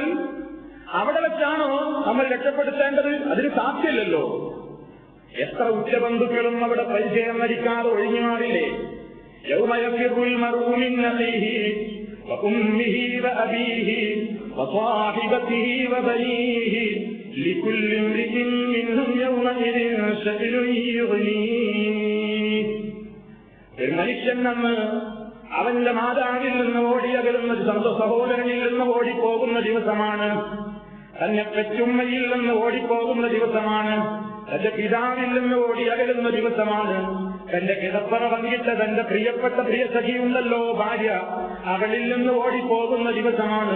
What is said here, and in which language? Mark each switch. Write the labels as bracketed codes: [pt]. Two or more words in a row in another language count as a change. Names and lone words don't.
[ml] അവിടെ വെച്ചാണോ നമ്മൾ രക്ഷപ്പെടുത്തേണ്ടത്? അതിന് സാധ്യമില്ലല്ലോ. എത്ര ഉച്ചബന്ധുക്കളും അവിടെ പരിചയം നടിക്കാതെ ഒഴിഞ്ഞു മാറില്ലേ? [ar] يوم يفر المرء من أخيه وأمه وأبيه وصاحبته وبنيه لكل امرئ منهم يومئذ شأن يغنيه. [ml] ഒരു മനുഷ്യൻ അന്ന് അവന്റെ മാതാവിൽ നിന്ന് ഓടിയകലുന്ന സ്വന്തം സഹോദരനിൽ നിന്ന് ഓടിപ്പോകുന്ന ദിവസമാണ്. തന്നെ പെറ്റുമ്മയിൽ നിന്ന് ഓടിപ്പോകുന്ന ദിവസമാണ്. തന്റെ പിതാവിൽ നിന്ന് ഓടിയകലുന്ന ദിവസമാണ്. തന്റെ കിടപ്പറ പങ്കിട്ട തന്റെ പ്രിയപ്പെട്ട പ്രിയ സഖിയുണ്ടല്ലോ ഭാര്യ, അവളിൽ നിന്ന് ഓടിപ്പോകുന്ന ദിവസമാണ്.